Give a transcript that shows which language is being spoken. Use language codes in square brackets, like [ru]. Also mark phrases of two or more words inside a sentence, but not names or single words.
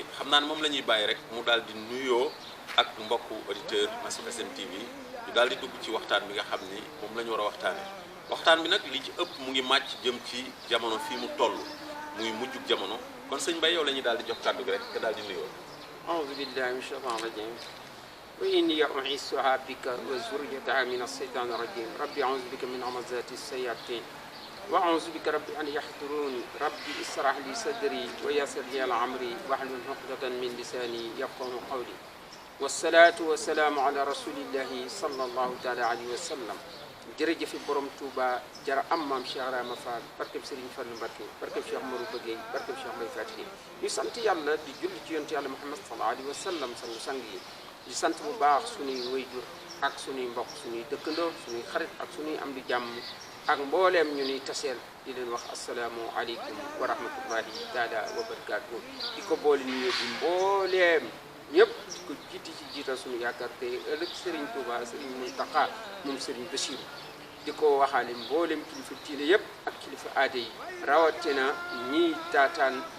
[wo] xam naa ne moom la ñuy bàyyi rek mu daal di nuyoo ak mbokku auditeur Nasrou SN TV ñu daal di dugg ci waxtaan bi nga xam ni moom la ñu war a waxtaane waxtaan bi nag li ci ëpp mu ngi màcc jëm ci jamono fii mu toll muy mujjug jamono. kon sëñ Mbaye yow la ñuy daal di jox kàddu gi rek nga daal di nuyoo. [ar] أعوذ بالله من الشيطان الرجيم وإني أعيذها بك وذريتها من الشيطان الرجيم ربي أعوذ بك من همزات الشياطين وأعوذ بك ربي أن يحضرون ربي اشرح لي صدري ويسر لي أمري واحلل عقدة من لساني يفقهوا قولي والصلاة والسلام على رسول الله صلى الله تعالى عليه وسلم [wo] jërëjëf borom Touba jara am maam Cheikh Rama Fall barkeb Serigne Fall Mbacké barkeb Cheikh Marou Bëggey barkeb Cheikh Mbaye Faty ñu sant yàlla di julli ci yonent yàlla Muhammad [ar] صلى الله عليه وسلم [wo] sang yi di sant bu baax suñuy wayjur ak suñuy mbokk suñuy dëkkandoo suñuy xarit ak suñuy am di jàmm ak mbooleem ñu ni taseel di leen wax [ar] السلام عليكم ورحمة الله تعالى وبركاته [wo] di ko boole ñu di mbooleem ñëpp di ko jiital suñu yaakaar te ëllëg Serigne Touba Serigne Mountakha moom Serigne Bassirou di ko waxaale mboolem kilifa diine yëpp ak kilifa aada yi rawatina ñiy taataan